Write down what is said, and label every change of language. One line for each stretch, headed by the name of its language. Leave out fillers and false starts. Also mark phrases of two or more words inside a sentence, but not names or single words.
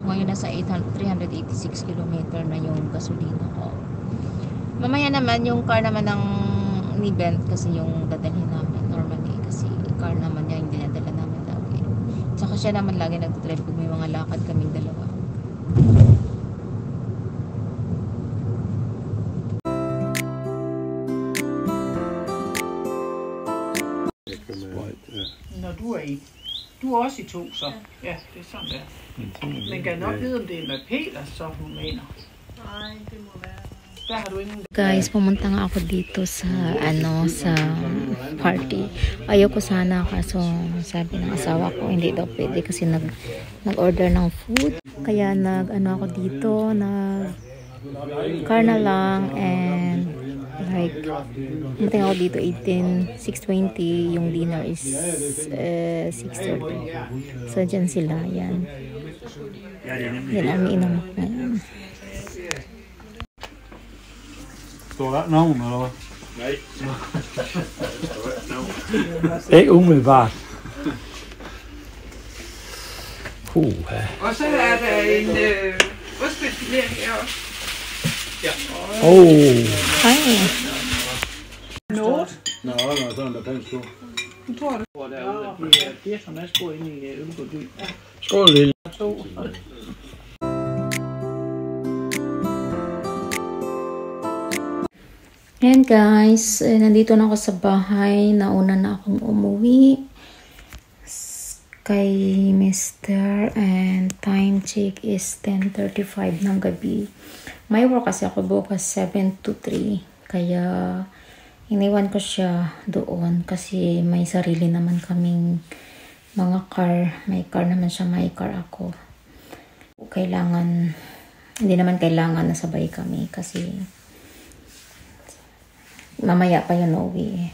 Filipino: Ngayon nasa 386 kilometer na yung gasolina ko. Mamaya naman yung car naman ni Bent, kasi yung dadalhin namin normally, kasi car naman niya yung dinadala namin lagi. Tsaka siya naman lagi nagdadrive pag may mga lakad kaming dalawa.
Danish: Du er også i 2, så. Ja, det er sådan der. Man kan nok vide, om det er med Peter, så hun mener. Nej, det må være Der har du ingen...
Filipino: Guys, pumunta nga ako dito sa sa party. Ayoko sana kaso sabi ng asawa ko hindi daw pwede kasi nag-order ng food. Kaya ako dito, car na lang and like pumunta ako dito 6:20, yung dinner is 6:30. So dyan sila, yan. Yan ang inom ngayon.
Danish: Står der nogen, eller hvad? Nej. Ikke umiddelbart. Puha. Og så er der en ostfilet her også. Ay. Noget. Nå, sådan der pænt stor. Jeg tror det. Hvor derude, de er 80 masker inde i Ølgård by. Skål, lille. To.
Filipino: Ayan guys, nandito na ako sa bahay. Nauna na akong umuwi kay Mr.
English: and time check is 10:35
Filipino: ng gabi. May work kasi ako bukas 7 to 3. Kaya iniwan ko siya doon kasi may sarili naman kaming mga car. May car naman siya, may car ako. Hindi naman kailangan na sabay kami kasi mamaya pa yun uwi.